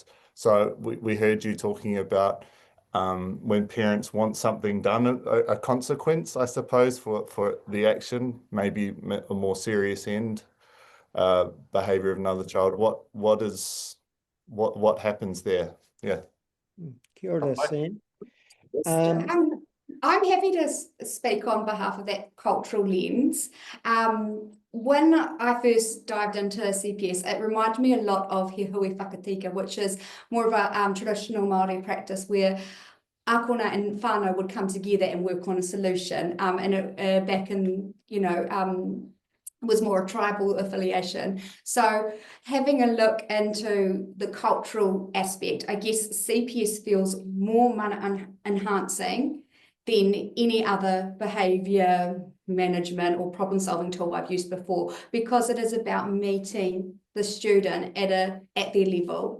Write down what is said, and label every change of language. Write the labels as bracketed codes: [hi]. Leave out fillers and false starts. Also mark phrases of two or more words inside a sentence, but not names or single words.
[en] So we heard you talking about when parents want something done, a consequence, I suppose, for the action, maybe a more serious end. Behavior of another child. What happens there? Yeah. [mi] Kia ora, Sam. [en] I'm happy to speak on behalf of that cultural lens. When I first dived into CPS, it reminded me a lot of [mi] he hui whakatika, [en] which is more of a traditional Māori practice where ākona and whānau would come together and work on a solution. And back in, was more a tribal affiliation. So having a look into the cultural aspect, I guess CPS feels more mana enhancing than any other behaviour management or problem solving tool I've used before, because it is about meeting the student at their level.